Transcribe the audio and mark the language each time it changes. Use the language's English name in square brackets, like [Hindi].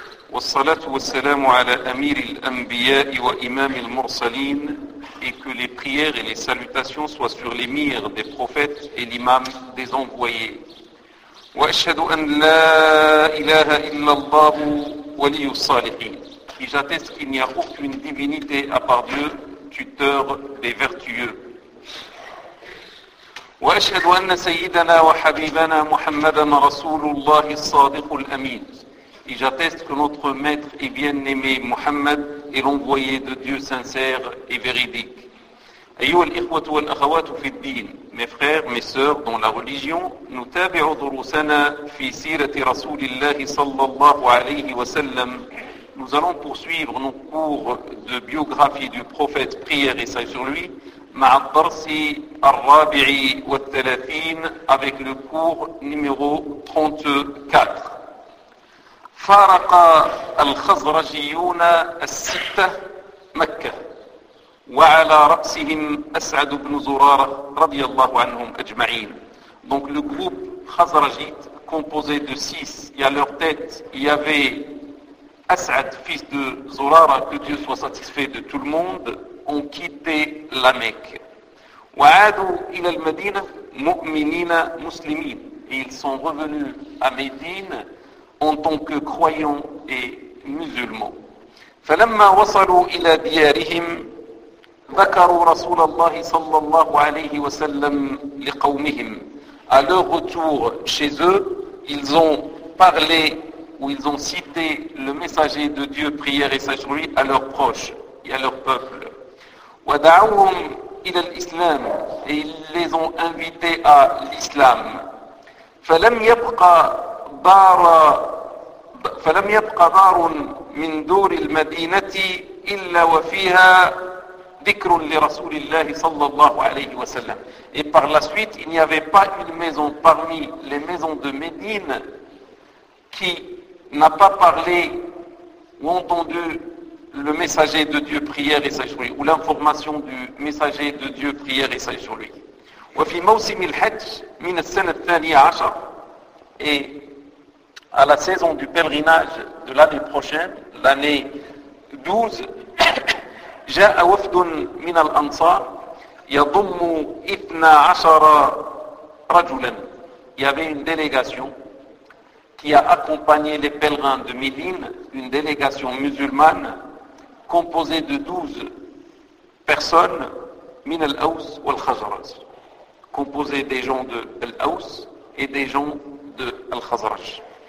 [Arabic] Wa salatu wa salamu ala amir al-anbiya wa imam al-mursalin, [French] et que les prières et les salutations soient sur l'émir des prophètes et l'imam des envoyés. [Arabic] Wa ashhadu an la ilaha illallah wa li salihin. [French] Et j'atteste qu'il n'y a aucune divinité à part Dieu, tuteur des vertueux. [Arabic] وأشهد أن سيدنا وحبيبنا محمدا رسول الله الصادق الأمين. [French] Et j'atteste que notre maître et bien-aimé Muhammad est l'envoyé de Dieu sincère et véridique. [Arabic] أيها الإخوة والأخوات في الدين, [French] mes frères, mes sœurs dans la religion, [Arabic] نتابع دروسنا في سيرة رسول الله صلى الله عليه وسلم. [French] Nous allons poursuivre nos cours de biographie du prophète, prière et salut sur lui, [Arabic] مع الدرس الرابع والثلاثين, [French] avec le cours numéro 34. [Arabic] فارق الخزرجيون الستة مكة وعلى رأسهم أسعد بن زرارة رضي الله عنهم أجمعين. [French] Donc le groupe خزرجيت, composé de six, et à leur tête, il y avait As'ad, fils de Zurara, que Dieu soit satisfait de tout le monde, ont quitté la Mecque. [Arabic] وعادوا إلى المدينة مؤمنين مسلمين. [French] Et ils sont revenus à Médine en tant que croyants et musulmans. [Arabic] فلما وصلوا إلى ديارهم ذكروا رسول الله صلى الله عليه وسلم لقومهم. [French] À leur retour chez eux, ils ont parlé ou ils ont cité le messager de Dieu, prière et sagesse, à leurs proches et à leur peuple. [Arabic] ودعوهم إلى الإسلام, [French] et ils les ont invités à l'islam. [Arabic] فلم يبقى دار من دور المدينة إلا وفيها ذكر لرسول الله صلى الله عليه وسلم. [French] Et par la suite, il n'y avait pas une maison parmi les maisons de Médine qui n'a pas parlé ou entendu le messager de Dieu, prière et salut sur lui, ou l'information du messager de Dieu, prière et salut sur lui. [Arabic] وفي موسم الحج من السنة الثانية عشر, [French] et à la saison du pèlerinage de l'année prochaine, l'année 12, [Arabic] جاء وفد من الأنصار يضم 12 رجلا. [French] Il y avait une délégation qui a accompagné les pèlerins de Médine, une délégation musulmane composé de 12 personnes, [Arabic] min al-Aws wal-Khazraj, [French] composé des gens de al-Aws et des gens de al-Khazraj.